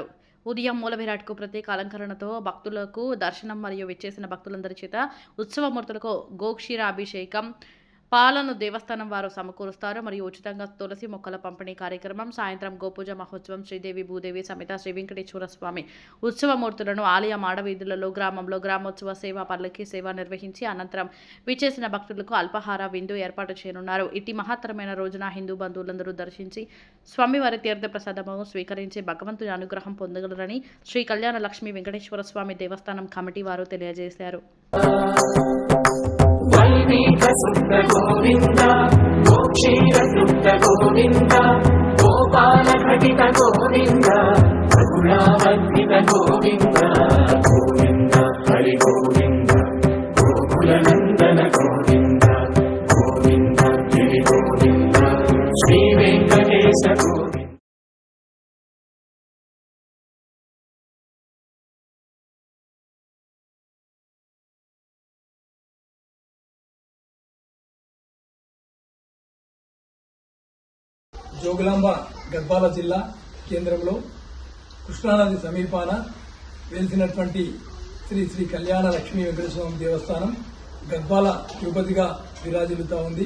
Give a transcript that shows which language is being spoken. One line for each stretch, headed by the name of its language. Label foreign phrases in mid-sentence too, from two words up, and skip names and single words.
Telugu: ఉదయం మూల విరాట్కు ప్రత్యేక అలంకరణతో భక్తులకు దర్శనం మరియు విచ్చేసిన భక్తులందరి చేత ఉత్సవమూర్తులకు గోక్షీరాభిషేకం పాలను దేవస్థానం వారు సమకూరుస్తారు మరియు ఉచితంగా తులసి మొక్కల పంపిణీ కార్యక్రమం, సాయంత్రం గోపూజ మహోత్సవం, శ్రీదేవి భూదేవి సమేత శ్రీ వెంకటేశ్వర స్వామి ఉత్సవమూర్తులను ఆలయ మాడవీధులలో గ్రామంలో గ్రామోత్సవ సేవ పల్లకి సేవ నిర్వహించి అనంతరం విచ్చేసిన భక్తులకు అల్పాహార విందు ఏర్పాటు చేయనున్నారు. ఇట్టి మహత్తరమైన రోజున హిందూ బంధువులందరూ దర్శించి స్వామివారి తీర్థ ప్రసాదము స్వీకరించి భగవంతుని అనుగ్రహం పొందగలరని శ్రీ కళ్యాణ లక్ష్మీ వెంకటేశ్వర స్వామి దేవస్థానం కమిటీ వారు తెలియజేశారు.
Sanskrit: गोविंद गोक्षीरसुप्त गोविंद गोपाल घटित गोविंद रघुरावर्तित गोविंद गोविंद हरि गोविंद गोकुलनंदन गोविंद गोविंद गिरि गोविंद श्री वेंकटेश गोविंद.
Telugu: జోగులాంబ గద్వాల జిల్లా కేంద్రంలో కృష్ణానది సమీపాన వెలిసినటువంటి శ్రీ శ్రీ కళ్యాణ లక్ష్మీ వెంకటేశ్వర దేవస్థానం గద్వాల తిరుపతిగా విరాజిల్లుతా ఉంది.